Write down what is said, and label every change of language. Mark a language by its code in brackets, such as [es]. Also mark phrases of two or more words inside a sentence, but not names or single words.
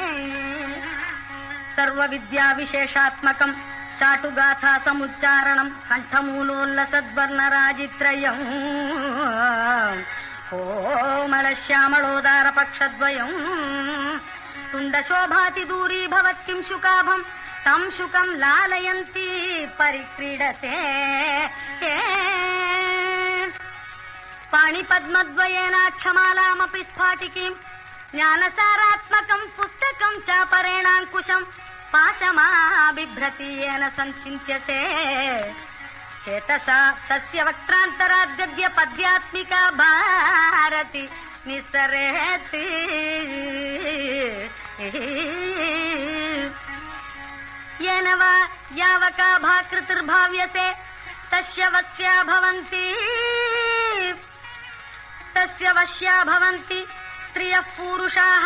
[sa] ಸರ್ವ ವಿದ್ಯಾ ವಿಶೇಷಾತ್ಮಕಂ ಚಾಟುಗಾಥಾ ಸಮುಚ್ಚಾರಣಂ ಕಂಠಮೂಲೋಲ್ಲಸದ್ವರ್ಣರಾಜಿತ್ರಯಂ ಕೋಮಲ ಶ್ಯಾಮಳೋದಾರ ಪಕ್ಷದ್ವಯಂ ತುಂಡ ಶೋಭಾತಿ ದೂರೀ ಭವತ್ಕಿಂ ಶುಕಾಭಂ ತಂ ಶುಕಂ ಲಾಲಯಂತಿ ಪರಿಕ್ರೀಡತೆ ಪಾಣಿಪದ್ಮದ್ವಯೇನಾಕ್ಷಮಾಲಾಮಪಿ ಸ್ಫಾಟಿಕೀಂ జ్ఞానసారాత్మకం పుస్తకం చాపరేణాంకుశం పాశమా బిభ్రతి ఏన సంచింత్యతే చేతసా తస్య వక్త్రాంతరాద్గద్య పద్యాత్మిక భారతి నిస్సరేతి. येन वा यावका भाकृतिर्भाव्यते तस्य वश्या भवन्ति स्त्रियः पुरुषाः.